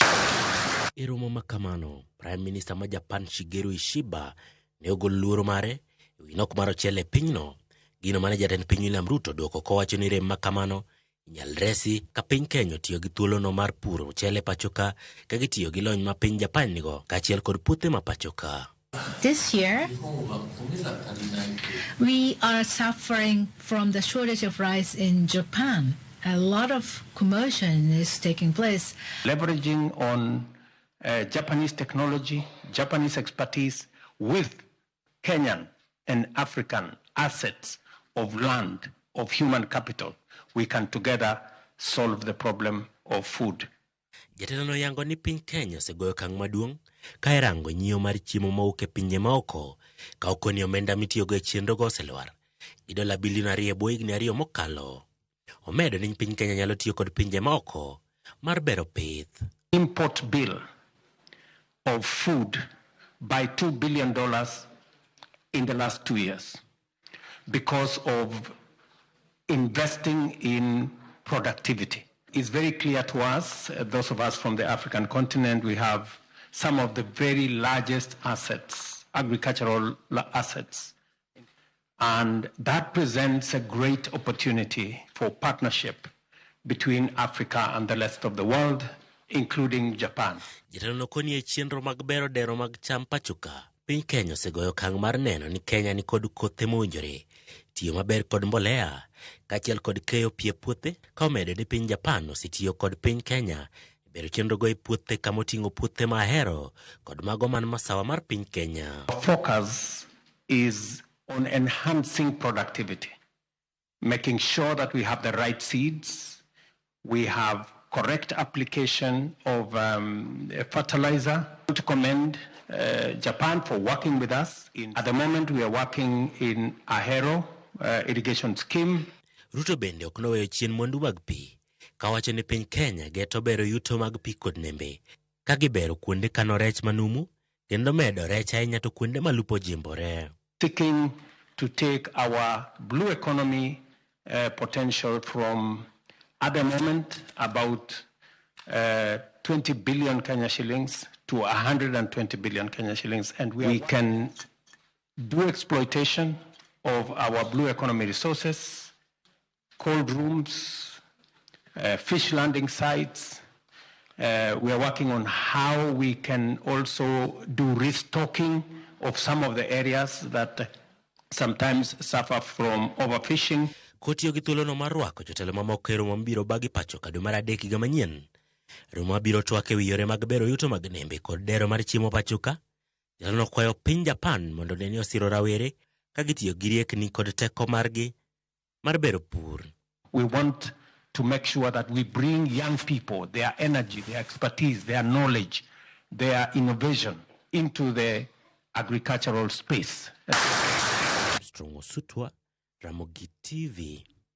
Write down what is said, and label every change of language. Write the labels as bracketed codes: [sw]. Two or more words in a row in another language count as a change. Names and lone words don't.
[luo] E romo ma kamano, [en] Prime Minister [luo] ma Japan Shigeru Ishiba ne ogolo luoro mare e wi nok mar ochele e pinyno, gino mane jatend piny William Ruto dwoko kowacho ni rem ma kamano inyal resi ka piny Kenya tiyo gi thuolono mar puro ochele pachoka ka gitiyo gi lony ma piny Japan nigo kaachiel kod puothe ma pachoka. [en] This year, we are suffering from the shortage of rice in Japan. A lot of commotion is taking place. Leveraging on Japanese technology, Japanese expertise with Kenyan and African assets of land, of human capital, we can together solve the problem of food. [luo] Jatelo no yango ni piny Kenya osegoyo okang' maduong' ka irango nyiewo mar chiemo mawuok e pinje maoko ka okoni omenda mitiyogo e chenrogo oselwar gi dola bilion 2 e bwo higni 2 mokalo. Omedo ni piny Kenya nyalo tiyo kod pinje maoko mar bero pith. [en] Import bill of food by $2 billion in the last 2 years because of investing in productivity. It's very clear to us, those of us from the African continent, we have some of the very largest assets, agricultural assets. And that presents a great opportunity for partnership between Africa and the rest of the world, including Japan. [luo] Jatelo no koni e chenro mag bero dero mag cham pachoka. Piny Kenya osegoyo okang' mar neno ni Kenya ni kod kothe mowinjore, tiyo maber kod mbolea, kaachiel kod keyo pie puothe, ka omedo ni piny Japan osetiyo kod piny Kenya bero chenro go e puothe kama oting'o puothe mahero kod mago man masawa mar piny Kenya. [en] Our focus is on enhancing productivity, making sure that we have the right seeds, we have correct application of fertilizer. To commend Japan for working with us. At the moment, we are working in Ahero irrigation scheme. [luo] Ruto bende ok noweyo chien mwandu mag pi, kawacho ni piny Kenya geto bero yuto mag pi kod nembe, ka gibero kuonde kano rech manumu, kendo medo rech ahinya to kuonde malupo jimbore. [en] Seeking to take our blue economy potential from, at the moment, about 20 billion Kenya shillings to 120 billion Kenya shillings. And we can do exploitation of our blue economy resources, cold rooms, fish landing sites. We are working on how we can also do restocking of some of the areas that sometimes suffer from overfishing. [luo] Kotiyo gi thuolono mar rwako jotelo mamoko e romo mabiro bagi pachoka dwe mar 3 higa manyien. Romo mabiro twak e wi yore mag bero yuto mag nembe kod dero mar chiemo pachoka. Jatelo kwayo piny Japan mondo neni osiro rawere ka gitiyo gi riekni kod teko margi mar bero pur. [en] We want to make sure that we bring young people, their energy, their expertise, their knowledge, their innovation into the agricultural space. Strong Osutwa, Ramogi TV.